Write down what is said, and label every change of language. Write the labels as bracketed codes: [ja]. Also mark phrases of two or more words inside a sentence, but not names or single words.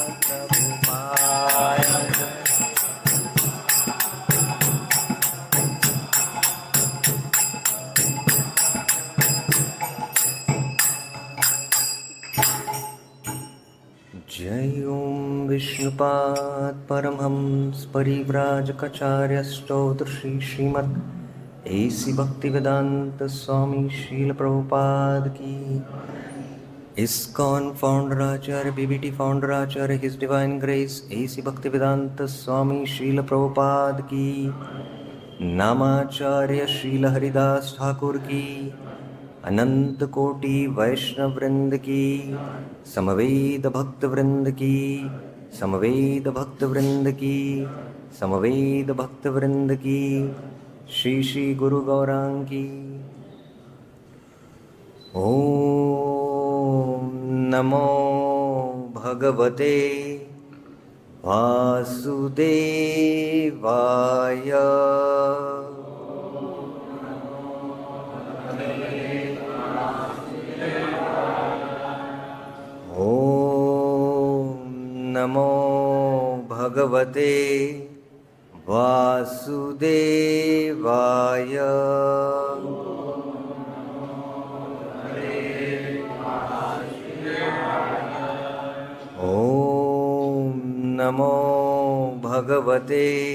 [sa] जय ॐ विष्णुपाद परमहंस परिव्राजकाचार्यस्तोत्र श्री श्रीमद् ए.सी. [en] Bhaktivedanta Swami Srila Prabhupada Ki ISKCON Founder Acharya BBT Founder Acharya His Divine Grace A.C. [sa] भक्तिवेदान्त स्वामी श्रील प्रभुपाद की नामाचार्य श्रील हरिदास ठाकुर [hi] Ki अनंत कोटि वैष्णव वृंद की समवेद भक्त वृंद की समवेद भक्त वृंद की समवेद भक्त वृंद की श्री श्री गुरु गौरांग की [sa] ओम नमो भगवते वासुदेवाय नमो भगवते वासुदेवाय ओम नमो भगवते